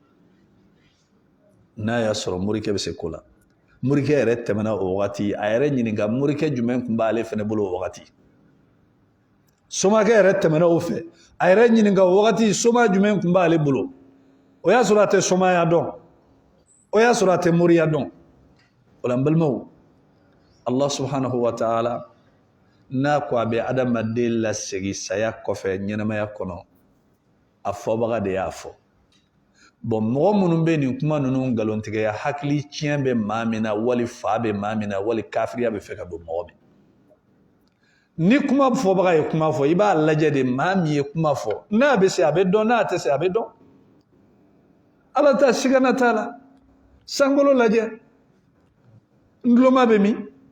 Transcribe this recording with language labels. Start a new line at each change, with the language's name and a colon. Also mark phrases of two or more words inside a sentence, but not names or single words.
Bambara: n'a y'a sɔrɔ morikɛ bɛ se ko la morikɛ yɛrɛ tɛmɛna o wagati a yɛrɛ ɲininka morikɛ jumɛn tun b'ale fɛnɛ bolo o wagati somakɛ yɛrɛ tɛmɛna o fɛ a yɛrɛ ɲininka o wagati soma jumɛn tun b'ale bolo o y'a sɔrɔ a tɛ somaya dɔn o y'a sɔrɔ a tɛ moriya dɔn o la n balimaw
Arabic: الله سبحانه وتعالى
Bambara: n'a ko a bɛ adamaden lasegin saya kɔfɛ ɲɛnamaya kɔnɔ a fɔbaga de y'a fɔ bon mɔgɔ minnu bɛ nin kuma ninnu nkalontigɛya hakili tiɲɛ bɛ maa min na wali fa bɛ maa min na wali kafiriya bɛ fɛ ka don mɔgɔ min ni kuma fɔbaga ye kuma fɔ i b'a lajɛ de maa min ye kuma fɔ n'a bɛ se a bɛ dɔn n'a tɛ se a bɛ dɔn ala ta sigana t'a la sankolo lajɛ nduloma bɛ min